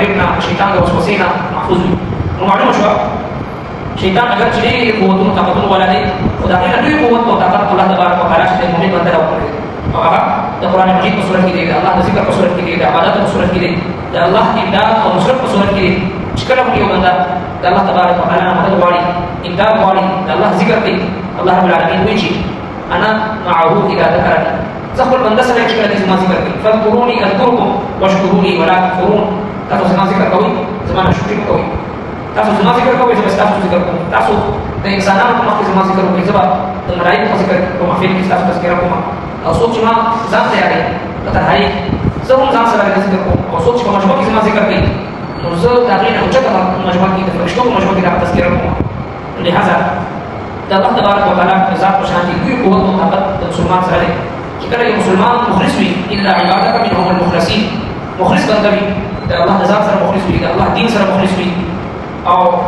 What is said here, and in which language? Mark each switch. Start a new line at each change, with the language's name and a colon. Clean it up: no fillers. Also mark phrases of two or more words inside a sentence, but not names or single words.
Pashto: فریب نه د شیطان د وسوسې نه محفوظ وي نو معلومه شوه شیطان اگر چې ډېر قوتونو طاقتونو والا دی خو د هغې نه لوی قوت او طاقت
Arabic: الله تبارک وتعالی
Pashto: چې د مؤمن بنده ته ورکړی او هغه د قرآن مجید په صورت کې دی د الله د ذکر په صورت کې دی د عبادت په صورت کې دی د الله امداد او نصرت په صورت کې دی چې کله هم یو بنده د
Arabic: الله تبارک وتعالی
Pashto: نه مدد غواړي امداد غواړي د الله ذکر کوي
Arabic: الله رب العالمین
Pashto: وایي چې
Arabic: انا معه اذا ذکرني
Pashto: زه خپل بنده سره چې کله زما ذکر کوي
Arabic: فاذكروني اذكركم واشكروني ولا تکفرون
Pashto: تاسو زما ذکر کوئ زما نه شکر کوئ تاسو زما ذکر کوئ زه به ستاسو ذکر کوم تاسو د انسانانو په مخکې زما ذکر کوئ زه به د ملایکو په ذکر کوم محفل کې ستاسو تذکره کوم او څوک چې ما ځان تیاروي په تنهایي زه هم ځان سره ذکر کوم او څوک چې په مجموع کې زما ذکر کوي نو زه د هغې نه اوچته مجموعه کې د فرشتو په مجموعه کې دغه تذکره کوم لهذا د
Arabic: الله تبارک وتعالی
Pashto: د ذات په شان لوی قوت او طاقت د مسلمان سره دی چې کله یو مسلمان مخلص وي
Arabic: الا عبادک منهم المخلصین
Pashto: مخلص بنده وي د الله د ذات سره مخلص وي د الله دین سره مخلص وي او